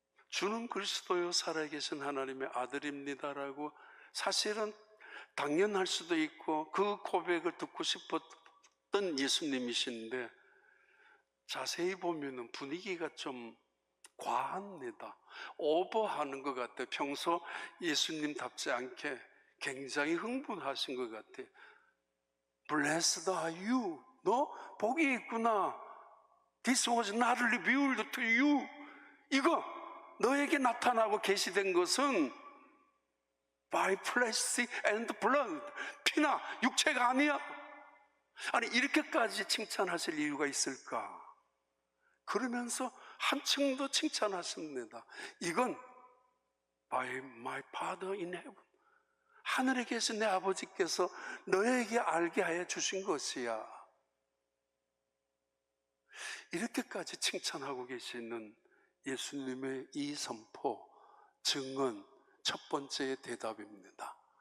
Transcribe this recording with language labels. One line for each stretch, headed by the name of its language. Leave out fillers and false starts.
Korean: 주는 그리스도요 살아계신 하나님의 아들입니다라고 사실은 당연할 수도 있고 그 고백을 듣고 싶었던 예수님이신데 자세히 보면 분위기가 좀 과합니다. 오버하는 것 같아요. 평소 예수님답지 않게 굉장히 흥분하신 것 같아요.
English: Blessed are you.
Korean: 너 복이 있구나.
English: This was not revealed to you.
Korean: 이거 너에게 나타나고 계시된 것은
English: by flesh and blood.
Korean: 피나 육체가 아니야. 아니 이렇게까지 칭찬하실 이유가 있을까? 그러면서 한층 더 칭찬하십니다. 이건
English: by my Father in heaven.
Korean: 하늘에 계신 내 아버지께서 너에게 알게 하여 주신 것이야. 이렇게까지 칭찬하고 계시는 예수님의 이 선포, 증언, 첫 번째의 대답입니다.